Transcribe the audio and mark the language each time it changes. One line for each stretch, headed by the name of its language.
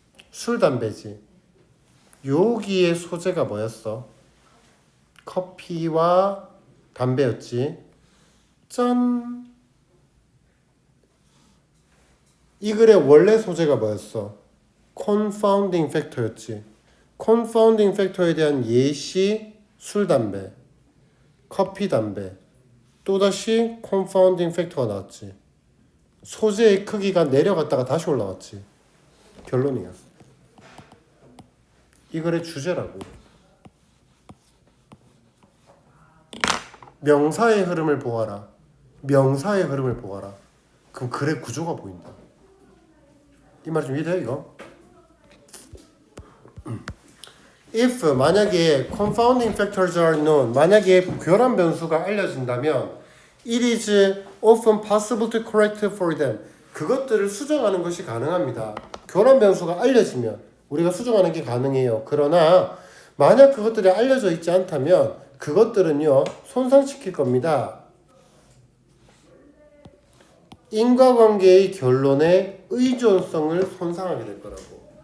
Korean: 술, 담배지. 여기에 소재가 뭐였어? 커피와 담배였지. 짠! 이 글의 원래 소재가 뭐였어? confounding factor였지. confounding factor에 대한 예시 술, 담배, 커피, 담배. 또다시 confounding factor가 나왔지. 소재의 크기가 내려갔다가 다시 올라왔지. 결론이야. 이 글의 주제라고. 명사의 흐름을 보아라. 명사의 흐름을 보아라. 그럼 글의 구조가 보인다. 이 말이 좀 이해돼 이거?
English: If
Korean: 만약에
English: confounding factors are known
Korean: 만약에 교란 변수가 알려진다면
English: it is often possible to correct for them
Korean: 그것들을 수정하는 것이 가능합니다. 교란 변수가 알려지면 우리가 수정하는 게 가능해요. 그러나 만약 그것들이 알려져 있지 않다면 그것들은요 손상시킬 겁니다. 인과관계의 결론의 의존성을 손상하게 될 거라고.